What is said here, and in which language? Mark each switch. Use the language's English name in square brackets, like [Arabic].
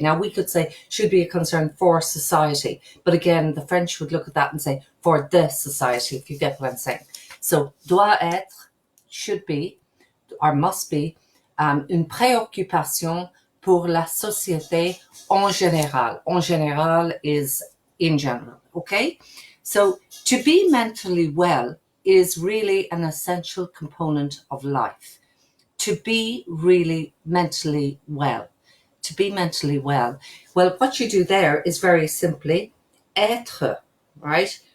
[English] Now we could say should be a concern for society, but again, the French would look at that and say for the society, if you get what I'm saying. [French] So doit être, [English] should be, or must be, [French] une préoccupation pour la société en général. En général [English] is in general, okay? So to be mentally well is really an essential component of life. To be really mentally well. To be mentally well. Well, what you do there is very simply être, right?